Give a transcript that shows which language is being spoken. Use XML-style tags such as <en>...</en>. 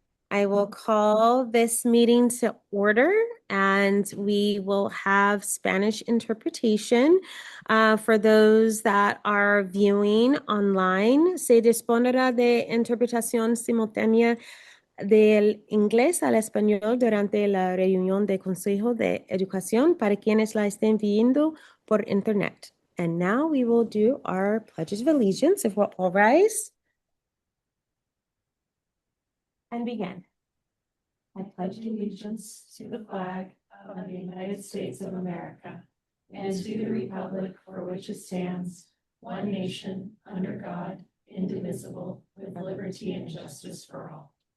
<en>I will call this meeting to order, and we will have Spanish interpretation. For those that are viewing online,</en> <es>se dispondrá de interpretación simultánea del inglés al español durante la reunión de Consejo de Educación para quienes la estén viendo por internet.</es> <en>And now we will do our pledges of allegiance. If we'll all rise and begin. I pledge allegiance to the flag of the United States of America and to the republic for which it stands, one nation, under God, indivisible, with liberty and justice for all.</en>